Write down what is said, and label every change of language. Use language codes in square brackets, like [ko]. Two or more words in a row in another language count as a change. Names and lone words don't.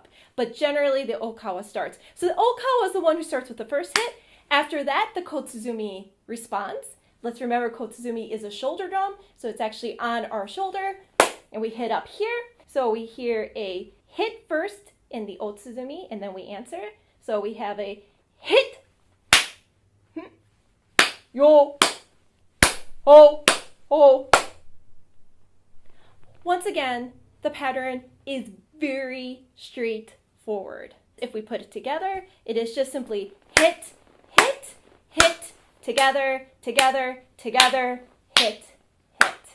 [en] But generally the okawa starts. So the okawa is the one who starts with the first hit. After that, the kotsuzumi responds. Let's remember kotsuzumi is a shoulder drum, so it's actually on our shoulder, and we hit up here. So we hear a hit first in the ōtsuzumi, and then we answer. So we have a hit, yo, ho, ho. Once again, the pattern is very straightforward. If we put it together, it is just simply hit, hit, hit, together, together, together, hit, hit.